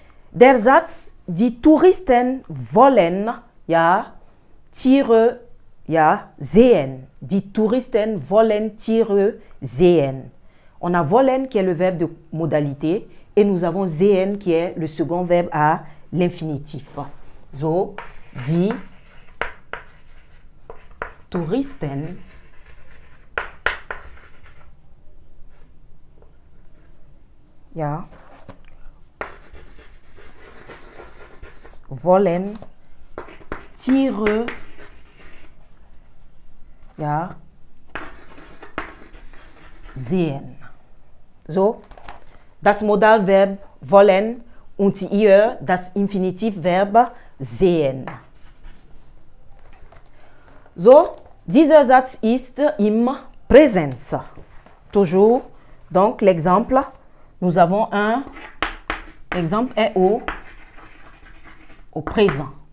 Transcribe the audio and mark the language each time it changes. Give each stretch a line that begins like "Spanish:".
German: Der Satz, die Touristen wollen, ja, Tiere, ja, sehen. Die Touristen wollen Tiere sehen.
French: On a wollen qui est le verbe de modalité et nous avons sehen qui est le second verbe à l'infinitif.
German: So, die Touristen ja, wollen Tiere ja, sehen. So, das Modalverb wollen und hier das Infinitivverb sehen. So, dieser Satz ist im Präsens.
French: Toujours, donc l'exemple, nous avons un exemple est au présent.